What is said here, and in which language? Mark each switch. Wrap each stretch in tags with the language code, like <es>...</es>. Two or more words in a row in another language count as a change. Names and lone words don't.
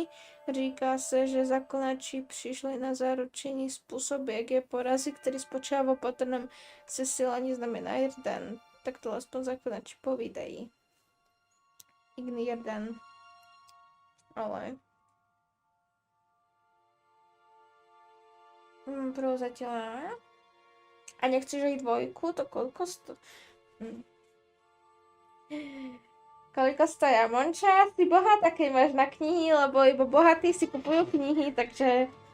<cs>Říká se, že zaklinači přišli na zaručení způsob, jak je porazit, který spočívá v opatrném sesílání znamená jeden. Tak to aspoň zaklinači povídají. Jeden. Ale...</cs> <sk>Prozatiaľ. A nechceš aj dvojku? To koľko Koľko stoja? Monča, si bohatá, keď máš na knihy, lebo iba bohatí si kupujú knihy, takže...</sk>